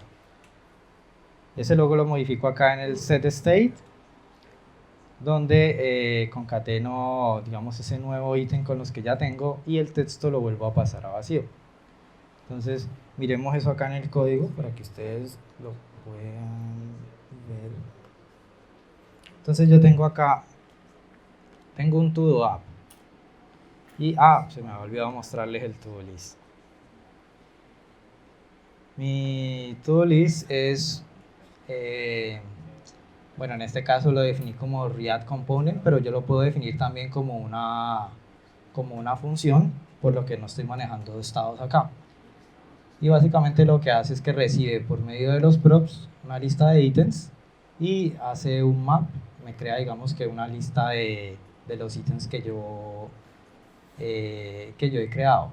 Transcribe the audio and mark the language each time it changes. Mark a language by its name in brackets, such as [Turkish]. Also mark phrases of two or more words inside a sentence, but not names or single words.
[Spanish] Ese luego lo modifico acá en el setState, donde concateno, digamos, ese nuevo ítem con los que ya tengo y el texto lo vuelvo a pasar a vacío. Entonces, miremos eso acá en el código para que ustedes lo puedan ver. Entonces yo tengo acá, tengo un [English] todo app [Spanish] y se me había olvidado mostrarles el [English] to-do list. [Spanish] Mi [English] to-do list [Spanish] es, bueno, en este caso lo definí como React Component, pero yo lo puedo definir también como una función, por lo que no estoy manejando estados acá. Y básicamente lo que hace es que recibe por medio de los props una lista de ítems y hace un map, me crea, digamos, que una lista de los ítems que yo he creado.